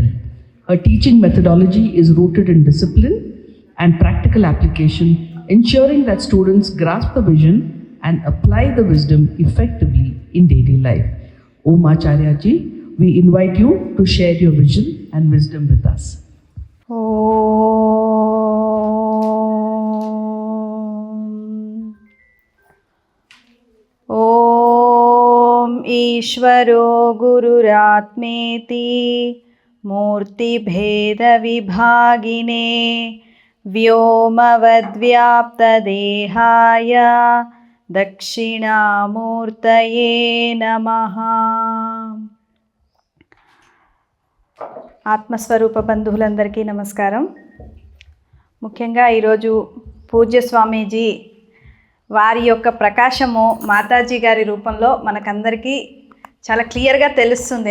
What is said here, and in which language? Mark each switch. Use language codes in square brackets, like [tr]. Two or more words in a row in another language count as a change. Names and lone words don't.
[en] Her teaching methodology is rooted in discipline and practical application, ensuring that students grasp the vision and apply the wisdom effectively in daily life. Om Acharya Ji, we invite you to share your vision and wisdom with us. [sa] ॐ ईश्वरो गुरुरात्मेति मूर्तिभेदविभागिने व्योमवद्व्याप्तदेहाय दक्षिणामूर्तये नमः. [te] ఆత్మస్వరూప బంధువులందరికీ నమస్కారం. ముఖ్యంగా ఈరోజు పూజ్య స్వామీజీ వారి యొక్క ప్రకాశము మాతాజీ గారి రూపంలో మనకందరికీ చాలా క్లియర్గా తెలుస్తుంది.